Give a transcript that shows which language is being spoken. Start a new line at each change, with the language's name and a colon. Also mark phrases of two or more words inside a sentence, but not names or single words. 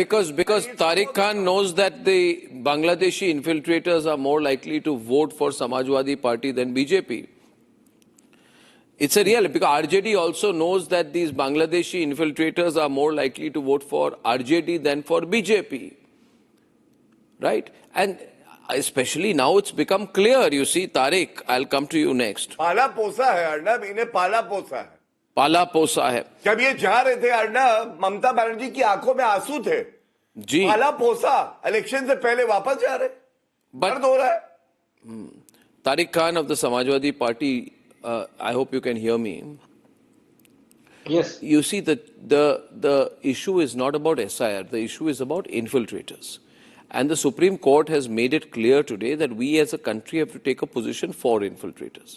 English: Because Tariq Khan knows that the Bangladeshi infiltrators are more likely to vote for Samajwadi Party than BJP. It's a reality, because RJD also knows that these Bangladeshi infiltrators are more likely to vote for RJD than for BJP. Right? And especially now it's become clear. You see, Tariq, I'll come to you next.
Hindi: पाला पोसा है, Arnab, इन्हें पाला पोसा है. पाला पोसा है. जब ये जा रहे थे अर्नब, ममता बनर्जी की आंखों में आंसू थे. जी. पाला पोसा, इलेक्शन से पहले वापस जा रहे. दर्द हो रहा है.
English: Tariq Khan of the Samajwadi Party, I hope you can hear me. Yes. You see, the issue is not about S.I.R. The issue is about infiltrators. And the Supreme Court has made it clear today that we as a country have to take a position for infiltrators.